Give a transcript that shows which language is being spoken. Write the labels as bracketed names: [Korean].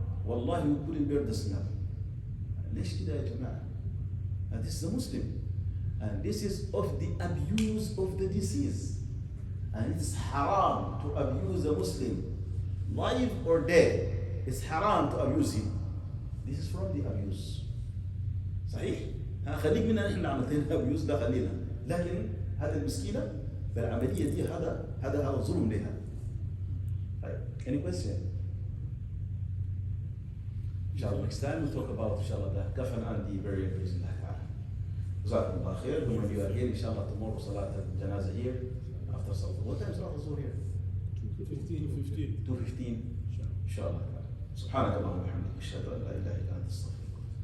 [English] Wallahi, we couldn't bear the smell. [Arabic] ليش كده يا جماعة؟ [English] And this is a Muslim. And this is of the abuse of the deceased. And it's haram to abuse a Muslim. Live or dead, it's haram to abuse him. This is from the abuse. [Arabic] صحيح؟ خليك منا نحن عملتين abuse ده خلينا. لكن هذا المسكينة بالعملية دي هذا ظلم لها. [English] طيب, any question? Inshallah, next time we'll talk about inshallah the kafan and the burial reason. [Arabic] جزاكم الله خير. [English] When you are here, inshallah, tomorrow salat al-janazah here after salat. What time salat al-zuhr here? 2:15. 2:15. [Arabic] Inshallah. سبحانك اللهم وبحمدك أشهد أن لا إله إلا أنت أستغفرك.